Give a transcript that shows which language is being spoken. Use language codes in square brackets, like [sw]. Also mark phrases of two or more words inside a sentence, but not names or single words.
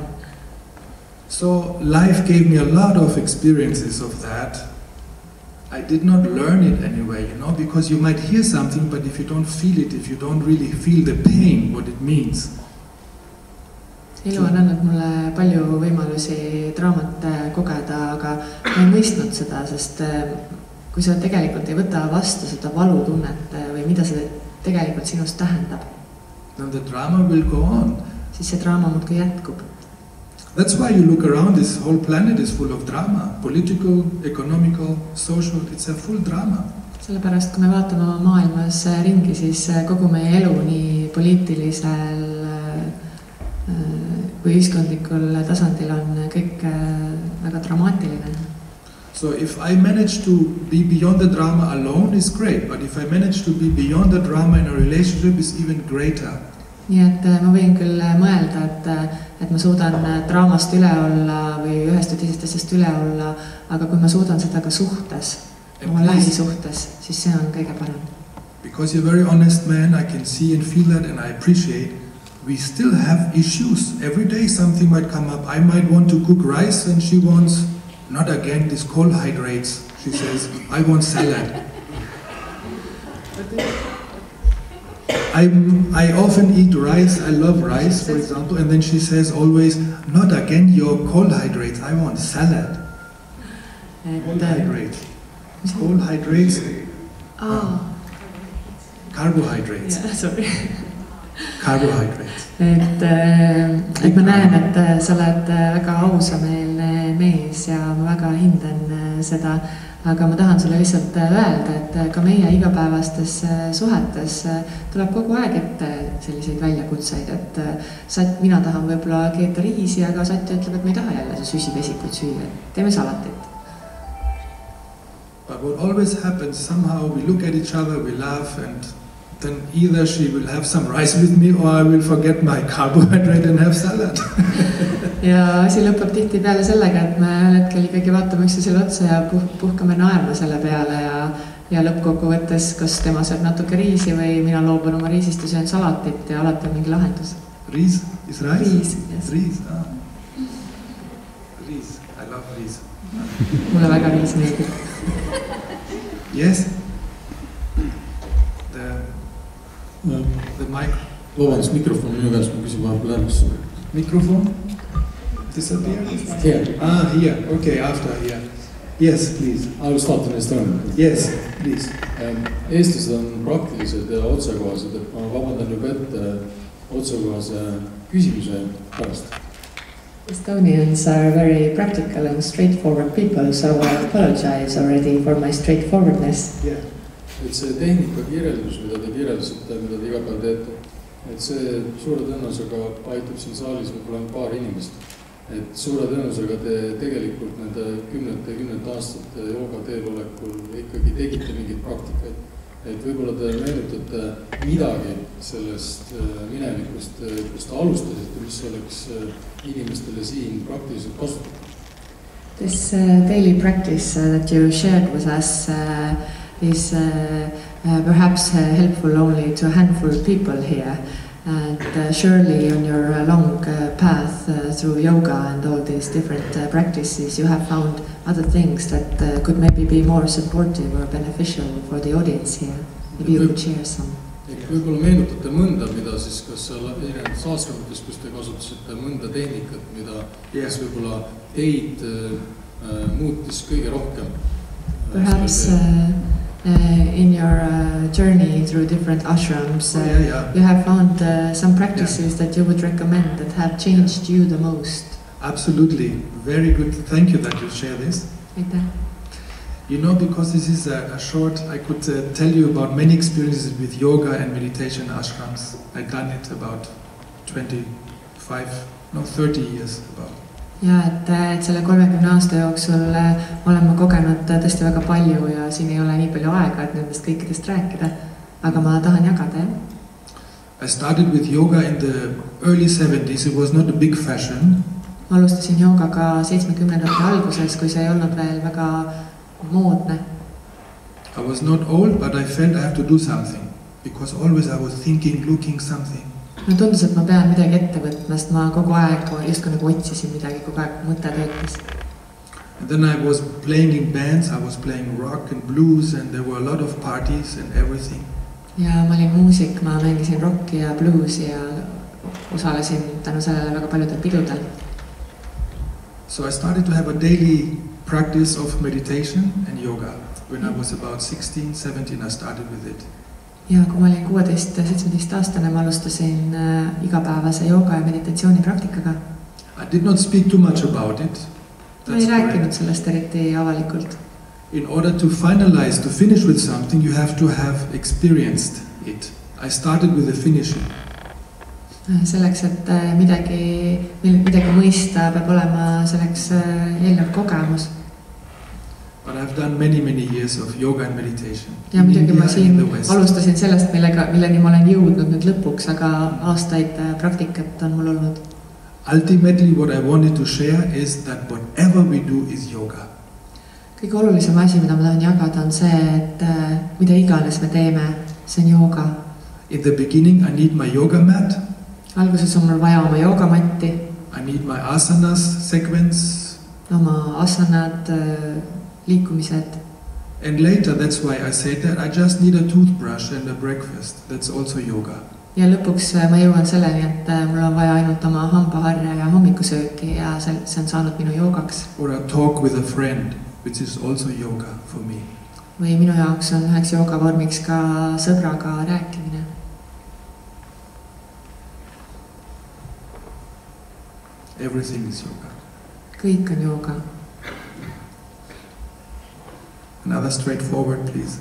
[en] So life gave me a lot of experiences of that. I did not learn it anyway, because you might hear something, but if you don't feel it, if you don't really feel the pain, what it means. [et] Elu on andnud mulle palju võimalusi draamat kogeda, aga ma ei mõistnud seda, sest kui sa tegelikult ei võta vastu seda valutunnet või mida see tegelikult sinust tähendab, [en] then the drama will go on. [et] Siis see draama muudkui jätkub. [en] That's why you look around, this whole planet is full of drama. Political, economical, social, it's a full drama. [et] Sellepärast, kui me vaatame oma maailmas ringi, siis kogu meie elu nii poliitilisel kui ühiskondlikul tasandil on kõik väga dramaatiline. [en] So if I manage to be beyond the drama alone is great, but if I manage to be beyond the drama in a relationship is even greater. [et] Nii et ma võin küll mõelda, et ma suudan draamast üle olla või ühest või teisest asjast üle olla, aga kui ma suudan seda ka suhtes, oma lähisuhtes, siis see on kõige parem. [en] Because you're a very honest man, I can see and feel that and I appreciate. We still have issues. Every day something might come up. I might want to cook rice and she wants, not again, these carbohydrates. She says, I want salad. I often eat rice, I love rice, for example, and then she says always, not again your carbohydrates, I want salad. Carbohydrates. Carbohydrates. Carbohydrates. Yeah, sorry. Carbohydrates. [et] Et ma näen, et sa oled väga ausameelne mees ja ma väga hindan seda, aga ma tahan sulle lihtsalt öelda, et ka meie igapäevastes suhetes tuleb kogu aeg ette selliseid väljakutseid, et mina tahan võib-olla keeta riisi, aga Satja ütleb, et me ei taha jälle süsivesikut süüa, teeme salatit. [en] But what always happens, somehow we look at each other, we laugh, and then either she will have some rice with me or I will forget my carbohydrate and have salad. [et] Ja asi lõpeb tihti peale sellega, et me hetkel ikkagi vaatame üksteisele otsa ja puhkame naerma selle peale ja lõppkokkuvõttes, kas tema sööb natuke riisi või mina loobun oma riisist ja söön salatit ja alati on mingi lahendus. Riis? [en] Is rice? Riis, yes. [et] Riis, Riis, [en] I love riis. [et] Mulle väga riis meeldib. [en] Yes? The mic. [et] Vabandust, mikrofon minu käes, ma küsin vahepeal äärmus. Mikrofon? [en] Disappear? Here. Here. Okay, after here. Yes, please. I will start in Estonia. Yes, please. [et] Eestlased on praktilised ja otsekohased, et ma vabandan juba ette otsekohase küsimuse pärast. [en] Estonians are very practical and straightforward people, so I apologize already for my straightforwardness. Yeah. [et] Et see tehnika kirjeldus, mida te kirjeldasite, mida te iga päev teete, et see suure tõenäosusega aitab siin saalis võib-olla paar inimest. Et suure tõenäosusega te tegelikult nende kümnete aastate jooga teelolekul ikkagi tegite mingeid praktikaid. Et võib-olla te meenutate midagi sellest minevikust, kus te alustasite, mis oleks inimestele siin praktiliselt kasutatud. [en] This daily practice that you shared with us is perhaps helpful only to a handful of people here. And surely on your long path through yoga and all these different practices, you have found other things that could maybe be more supportive or beneficial for the audience here. Maybe you could share some. [et] Võib-olla meenutate mõnda, mida siis, kas seal erinevates aastakutes, kus te kasutasite mõnda tehnikat, mida kes võib-olla teid muutis kõige rohkem? [en] Perhaps in your journey through different ashrams, you have found some practices that you would recommend that have changed you the most. Absolutely. Very good. Thank you that you share this. [et] Aitäh. [en] You know, because this is a short, I could tell you about many experiences with yoga and meditation ashrams. I've done it about 30 years about. [et] Ja, et selle 30 aasta jooksul olen ma kogenud tõesti väga palju ja siin ei ole nii palju aega, et nendest kõikidest rääkida, aga ma tahan jagada, jah. [en] I started with yoga in the early 70s. It was not a big fashion. [et] Ma alustasin joogaga 70ndate alguses, kui see ei olnud veel väga moodne. [en] I was not old, but I felt I have to do something because always I was thinking, looking something. [et] No tundus, et ma pean midagi ette võtma, sest ma kogu aeg justkui nagu otsisin midagi, kogu aeg mõte töötas. [en] And then I was playing in bands, I was playing rock and blues and there were a lot of parties and everything. [et] Ja ma olin muusik, ma mängisin rocki ja bluesi ja osalesin tänu sellele väga paljudel pidudel. [en] So I started to have a daily practice of meditation and yoga. When I was about 16, 17, I started with it. [et] Ja kui ma olin 16-17 aastane, ma alustasin igapäevase jooga ja meditatsiooni praktikaga. [en] I did not speak too much about it. [et] Ma ei rääkinud sellest eriti avalikult. [en] In order to finalize, to finish with something, you have to have experienced it. I started with the finishing. [et] Selleks, et midagi mõista, peab olema selleks eelnev kogemus. [en] But I've done many years of yoga and meditation. [et] Ja muidugi ma siin alustasin sellest, milleni ma olen jõudnud nüüd lõpuks, aga aastaid praktikat on mul olnud. [en] Ultimately what I wanted to share is that whatever we do is yoga. [et] Kõige olulisem asi, mida ma tahan jagada, on see, et mida iganes me teeme, see on jooga. [en] In the beginning I need my yoga mat. [et] Alguses on mul vaja oma joogamatti. [en] I need my asanas sequence. [et] Oma asanad, liikumised. [en] And later, that's why I said that I just need a toothbrush and a breakfast. That's also yoga. [et] Ja lõpuks ma jõuan selleni, et mul on vaja ainult oma hambaharja ja hommikusööki ja see on saanud minu joogaks. [en] Or a talk with a friend, which is also yoga for me. [et] Või minu jaoks on üheks joogavormiks ka sõbraga rääkimine. [en] Everything is yoga. [et] Kõik on jooga. [en] Another straightforward, please.